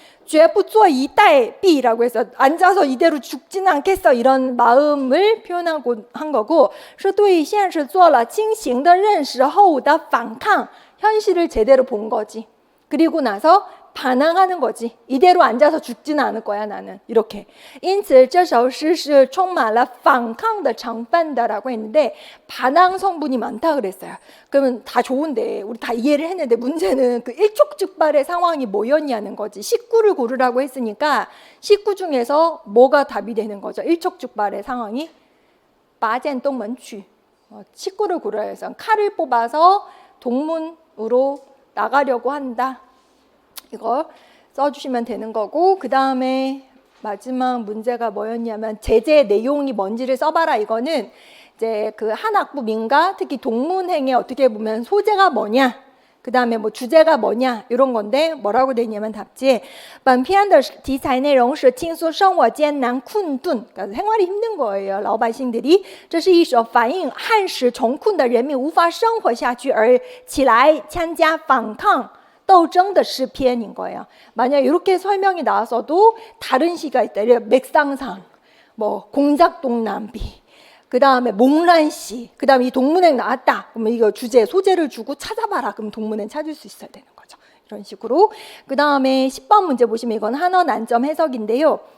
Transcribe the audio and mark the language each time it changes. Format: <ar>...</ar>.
<zh>绝不坐以待毙</zh> <ko>라고 해서 앉아서 이대로 죽지는 않겠어 이런 마음을 표현하고 한 거고</ko> <zh>是对现实做了清醒的认识后的反抗</zh> <ko>현실을 제대로 본 거지. 그리고 나서 반항하는 거지. 이대로 앉아서 죽지는 않을 거야 나는. 이렇게.</ko> <zh>因此这首诗是充满了反抗的成分的</zh> <ko>라고 했는데 반항 성분이 많다 그랬어요. 그러면 다 좋은데 우리 다 이해를 했는데 문제는 그 일촉즉발의 상황이 뭐였냐는 거지. 식구를 고르라고 했으니까 식구 중에서 뭐가 답이 되는 거죠. 일촉즉발의 상황이</ko> <zh>拔剑东门去.</zh> <ko>식구를 고르라 해서 칼을 뽑아서 동문으로 나가려고 한다. 이거 써주시면 되는 거고 그 다음에 마지막 문제가 뭐였냐면 제재 내용이 뭔지를 써봐라. 이거는 이제 그 한 학부 민가 특히 동문행에 어떻게 보면 소재가 뭐냐 그 다음에 뭐 주제가 뭐냐 이런 건데 뭐라고 돼 있냐면 답지에</ko> <zh>本片的题材内容是倾诉生活艰难困顿</zh> <ko>그러니까 생활이 힘든 거예요.</ko> <zh>老百姓들이 这是一首反映汉时穷困的人民无法生活下去而起来参加反抗 斗争的诗篇</zh> <ko>인 거예요. 만약 이렇게 설명이 나왔어도 다른 시가 있다. 맥상상, 뭐 공작동남비, 그 다음에 몽란시, 그 다음에 이 동문행 나왔다. 그러면 이거 주제 소재를 주고 찾아봐라. 그럼 동문행 찾을 수 있어야 되는 거죠. 이런 식으로. 그 다음에 10번 문제 보시면 이건 한어 난점 해석인데요.</ko>